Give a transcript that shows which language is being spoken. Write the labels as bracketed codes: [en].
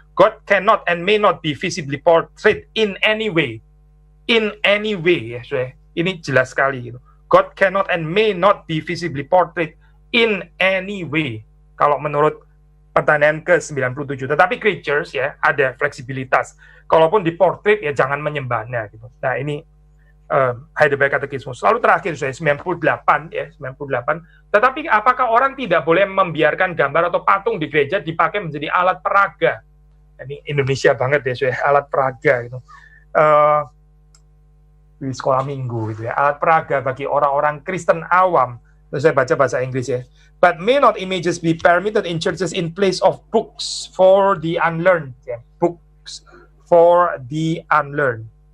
[en] God cannot and may not be visibly portrayed in any way. In any way [id] ya, sudah. Ini jelas sekali gitu. [en] God cannot and may not be visibly portrayed in any way. [id] Kalau menurut pertanyaan ke-97. Tetapi creatures ya ada fleksibilitas. Kalaupun diportrait ya jangan menyembahnya gitu. Nah, ini Heidelberg Katekismus. Lalu terakhir saya 98 ya, 98. Tetapi apakah orang tidak boleh membiarkan gambar atau patung di gereja dipakai menjadi alat peraga? Ini Indonesia banget ya, saya alat peraga gitu. Di sekolah minggu gitu ya, alat peraga bagi orang-orang Kristen awam. Terus saya baca bahasa Inggris ya. [en] But may not images be permitted in churches in place of books for the unlearned? Ya. Books for the unlearned.